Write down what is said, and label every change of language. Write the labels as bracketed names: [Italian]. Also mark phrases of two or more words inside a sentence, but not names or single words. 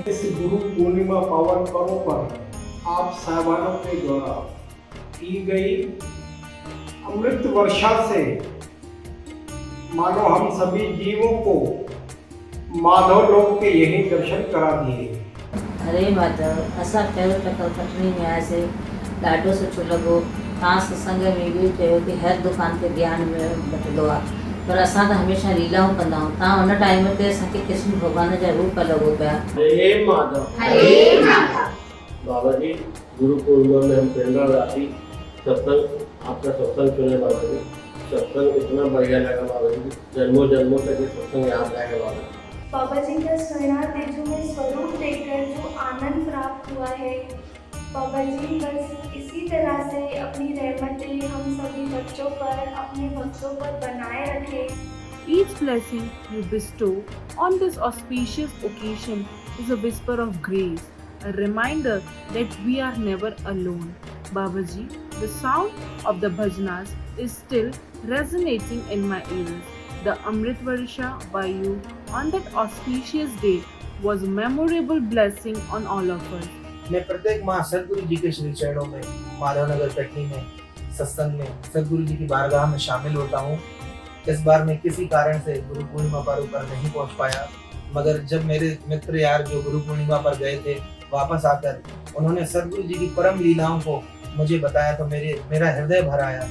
[Hindi] इस गुरु पूर्णिमा पावन पर्व पर आप साहिबानों के द्वारा की गई अमृत वर्षा से मानो हम सभी जीवों को माधव लोक के यही दर्शन करा दिए। हरे माधव, [Sindhi] असां पहिरियों टकर कटनी में आयासीं, ॾाढो सुठो लॻो। तव्हां सत्संग में बि चयो कि हर दुकान ते ज्ञान में बटंदो आहे, पर असां त हमेशह लीलाऊं कंदा आहियूं। तव्हां हुन टाइम ते असांखे कृष्ण भॻवान जा रूप लॻो पिया। हरे माधव। हरे माधव। [Hindi] बाबा जी, गुरु पूर्णिमा में हम प्रेरणा राशि सत्संग, आपका सत्संग सुने बाबा जी, सत्संग इतना बढ़िया लगा बाबा जी, जन्मों जन्मों तक ये सत्संग याद रहेगा बाबा। बाबा जी का स्वर्णा तेजो में स्वरूप देखकर जो आनंद प्राप्त हुआ है, बाबा जी बस इसी तरह से अपनी रहमतें हम सभी बच्चों पर, अपने भक्तों पर बनाए रखें। [English] Each blessing you bestow on this auspicious occasion is a whisper of grace, a reminder that we are never alone. Babaji, the sound of the bhajanas is still resonating in my ears. The Amrit Varsha by you on that auspicious day was a memorable blessing on all of us. [Hindi] मैं प्रत्येक माह सदगुरु जी के श्री चरणों में माधवनगर कटनी में सत्संग में सदगुरु जी की बारगाह में शामिल होता हूँ। इस बार मैं किसी कारण से गुरु पूर्णिमा पर्व पर नहीं पहुँच पाया, मगर जब मेरे मित्र यार जो गुरु पूर्णिमा पर गए थे वापस आकर उन्होंने सदगुरु जी की परम लीलाओं को मुझे बताया तो मेरा हृदय भर आया।